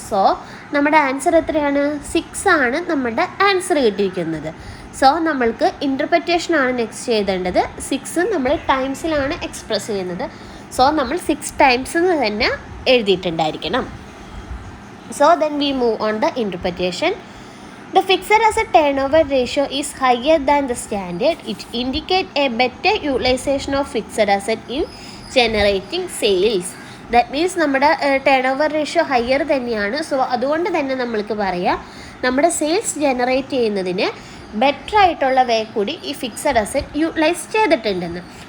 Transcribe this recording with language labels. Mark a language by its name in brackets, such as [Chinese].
[Malayalam] So നമ്മുടെ answer എത്രയാണ്, 6 ആണ് നമ്മുടെ ആൻസർ കിട്ടിയിരിക്കുന്നത്. സോ നമ്മൾക്ക് ഇൻ്റർപ്രിറ്റേഷനാണ് നെക്സ്റ്റ് ചെയ്തേണ്ടത്. 6 നമ്മൾ ടൈംസിലാണ് എക്സ്പ്രസ് ചെയ്യുന്നത്. സോ നമ്മൾ 6 times എന്ന് തന്നെ എഴുതിയിട്ടുണ്ടായിരിക്കണം. [English] So then we move on the interpretation. The fixed asset turnover ratio is higher than the standard. It indicates a better utilization of fixed asset in generating sales. [Malayalam] That means നമ്മുടെ turn over ratio higher തന്നെയാണ്. So അതുകൊണ്ട് തന്നെ നമ്മൾക്ക് പറയാം നമ്മുടെ sales generate ചെയ്യുന്നതിന് better ആയിട്ടുള്ള വേ കൂടി ഈ ഫിക്സഡ് അസറ്റ് യൂട്ടിലൈസ് ചെയ്തിട്ടുണ്ടെന്ന്.